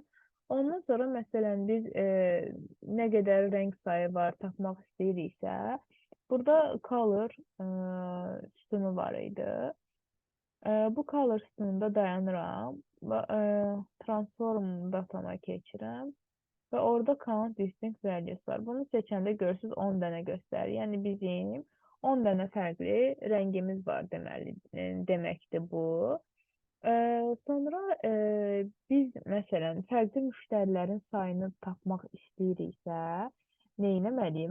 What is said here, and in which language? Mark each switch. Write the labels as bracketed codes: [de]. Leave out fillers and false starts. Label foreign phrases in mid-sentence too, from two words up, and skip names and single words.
[az] Ondan sonra məsələn biz nə qədər rəng sayı var tapmaq istəyiriksə, burada color sütunu var idi. Bu color sütununda dayanıram və [en] transform datama [az] keçirəm. Və orada [en] count distinct values [az] var. Bunu seçəndə görürsünüz 10 dənə göstərir. Yəni bizim 10 dənə fərqli rəngimiz var deməli, deməkdir bu. Sonra biz məsələn fərqli müştərilərin sayını tapmaq istəyiriksə, nə etməliyik?